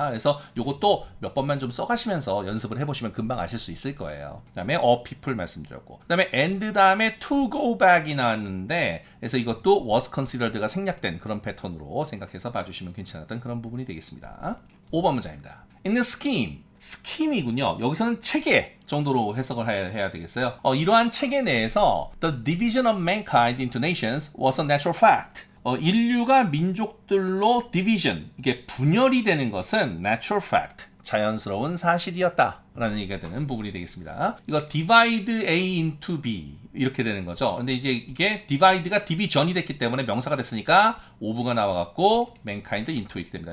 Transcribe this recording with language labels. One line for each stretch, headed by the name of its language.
Korean: 그래서 요것도 몇 번만 좀 써가시면서 연습을 해보시면 금방 아실 수 있을 거예요. 그 다음에 people 말씀드렸고, 그 다음에 and 다음에 to go back이 나왔는데, 그래서 이것도 was considered가 생략된 그런 패턴으로 생각해서 봐주시면 괜찮았던 그런 부분이 되겠습니다. 5번 문장입니다. In the scheme, 스킴이군요. 여기서는 체계 정도로 해석을 해야 되겠어요. 이러한 체계 내에서
English: The division of mankind into nations was a natural fact.
Korean: 인류가 민족들로 division, 이게 분열이 되는 것은 natural fact, 자연스러운 사실이었다 라는 얘기가 되는 부분이 되겠습니다. 이거 divide A into B 이렇게 되는 거죠. 근데 이제 이게 divide가 division이 됐기 때문에 명사가 됐으니까 ove가 나와갖고 mankind into 이렇게 됩니다.